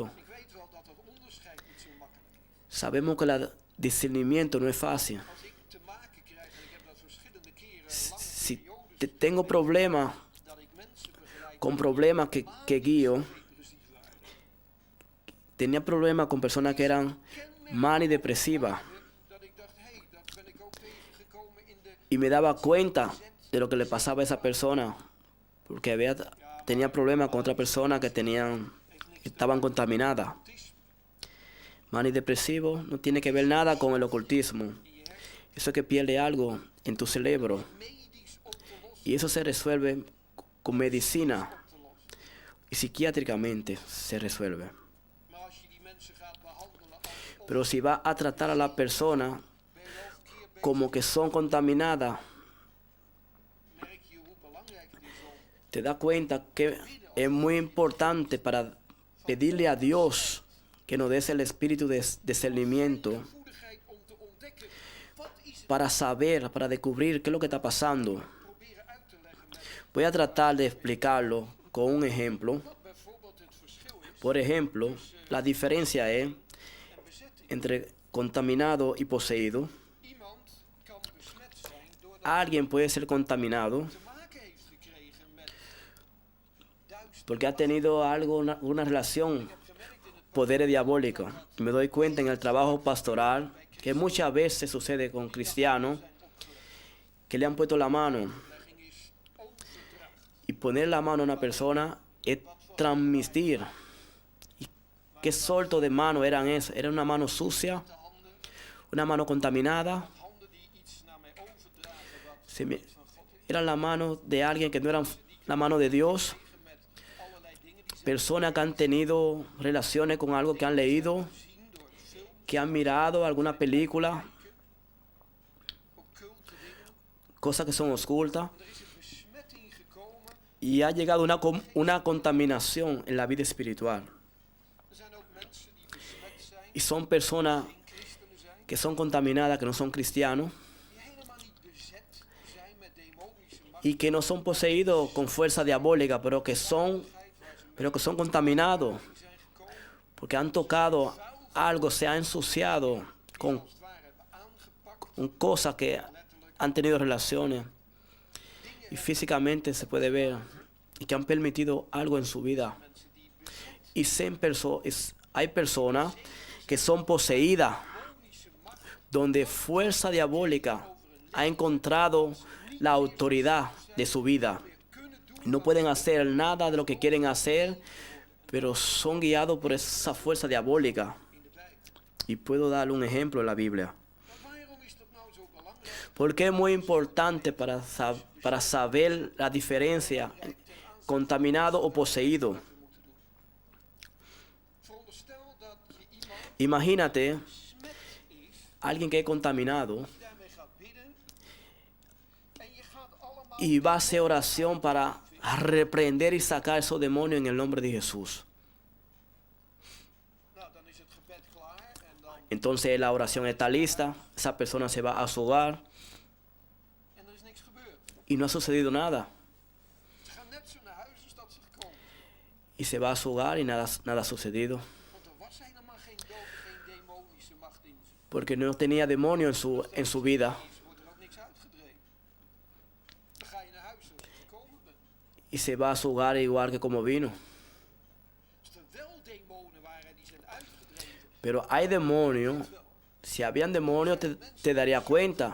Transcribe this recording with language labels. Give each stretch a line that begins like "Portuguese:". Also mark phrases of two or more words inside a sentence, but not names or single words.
Dutch: Ik weet wel dat het onderscheid niet zo makkelijk is.
Spanish: Sabemos que el discernimiento no es fácil.
Dutch: Als ik te maken krijg, en ik heb dat verschillende keren, lange
Spanish: Si
Dutch: periodes,
Spanish: tengo problemas
Dutch: dat ik mensen begeleid
Spanish: con problemas que guío,
Dutch: depressief waren.
Spanish: tenía problemas con personas que eran manidepresivas
Dutch: Dat ik dacht, hé, dat ben ik ook tegengekomen in de
Spanish: y me daba cuenta de lo que le pasaba a esa persona porque tenía problemas con otras personas que estaban contaminadas.
Dutch: autisme.
Spanish: manidepresivo no tiene que ver nada con el ocultismo.
Dutch: in je hersenen.
Spanish: Eso es que pierde algo en tu cerebro.
Dutch: Medisch op te lossen.
Spanish: Y eso se resuelve con medicina
Dutch: Op te lossen.
Spanish: y psiquiátricamente se resuelve.
Dutch: Maar als je die mensen gaat behandelen als
Spanish: Pero si va a tratar a la persona
Dutch: ben je wel verkeerd bezig,
Spanish: como que son contaminadas,
Dutch: merk je hoe belangrijk het is om
Spanish: te das cuenta que es muy importante para pedirle a Dios que nos dé el espíritu de discernimiento
Dutch: goedigheid om te ontdekken wat is het
Spanish: para saber, para descubrir qué es lo que está pasando.
Dutch: proberen uit te leggen met
Spanish: Voy a tratar de explicarlo con un ejemplo.
Dutch: wat bijvoorbeeld het verschil is
Spanish: Por ejemplo, la diferencia es
Dutch: en bezetting.
Spanish: entre contaminado y poseído.
Dutch: Iemand kan besmet zijn doordat
Spanish: Alguien puede ser contaminado
Dutch: te maken heeft gekregen met duister.
Spanish: porque ha tenido algo, una relación,
Dutch: Ik heb gemerkt in het
Spanish: poderes diabólicos. Y me doy cuenta en el trabajo pastoral que muchas veces sucede con cristianos
Dutch: zijn opgelegd.
Spanish: que le han puesto la mano.
Dutch: Legging is overdracht.
Spanish: Y poner la mano a una persona es transmitir. ¿Y qué sorto de mano eran esas? Era una mano sucia,
Dutch: De handen,
Spanish: una mano contaminada.
Dutch: handen die iets naar mij overdragen wat
Spanish: Se me-
Dutch: van God is.
Spanish: Era la mano de alguien que no era la mano de Dios.
Dutch: Met allerlei dingen die ze
Spanish: Personas que han tenido relaciones con algo que han leído,
Dutch: zien door de film,
Spanish: que han mirado alguna película,
Dutch: occulte dingen.
Spanish: cosas que son ocultas.
Dutch: Er is een besmetting gekomen.
Spanish: Y ha llegado una contaminación en la vida espiritual.
Dutch: Er zijn ook mensen die besmet zijn,
Spanish: Y son personas
Dutch: geen christenen zijn,
Spanish: que son contaminadas, que no son cristianos,
Dutch: die helemaal niet bezet zijn met demonische macht.
Spanish: y que no son poseídos con fuerza diabólica, pero que son contaminados,
Dutch: Zijn gekomen,
Spanish: porque han tocado algo, se ha ensuciado con,
Dutch: als het ware hebben aangepakt,
Spanish: con cosas que
Dutch: letterlijk
Spanish: han tenido relaciones y físicamente se puede ver y que han permitido algo en su vida.
Dutch: mensen die bezet
Spanish: Y hay personas que son poseídas,
Dutch: demonische macht
Spanish: donde fuerza diabólica ha encontrado la autoridad de su vida.
Dutch: kunnen doen
Spanish: No pueden hacer nada de lo que quieren hacer, pero son guiados por esa fuerza diabólica.
Dutch: in de Bijbel.
Spanish: Y puedo darle un ejemplo en la Biblia.
Dutch: Maar waarom is dat nou zo belangrijk?
Spanish: Porque es muy importante para saber la diferencia contaminado o poseído.
Dutch: Veronderstel dat je iemand
Spanish: Imagínate
Dutch: besmet is,
Spanish: alguien que es contaminado
Dutch: die daarmee gaat bidden en je gaat allemaal
Spanish: y va a hacer oración para reprender y sacar esos demonios en el nombre de Jesús.
Dutch: nou, dan is het gebed klaar en dan
Spanish: Entonces la oración está lista, esa persona se va a su hogar
Dutch: en er is niks gebeurd.
Spanish: y no ha sucedido nada.
Dutch: Ze gaan net zo naar huis als dat ze gekomen.
Spanish: Y se va a su hogar y nada ha sucedido.
Dutch: Want er was helemaal geen demonische macht in ze.
Spanish: Porque no tenía demonio en su vida.
Dutch: Is, wordt er ook niks uitgedreven. Dan ga je naar huis zoals je gekomen bent.
Spanish: Y se va a su hogar igual que como vino.
Dutch: Als er wel demonen waren die zijn uitgedreven,
Spanish: Pero hay demonios. Si habían demonios te daría cuenta.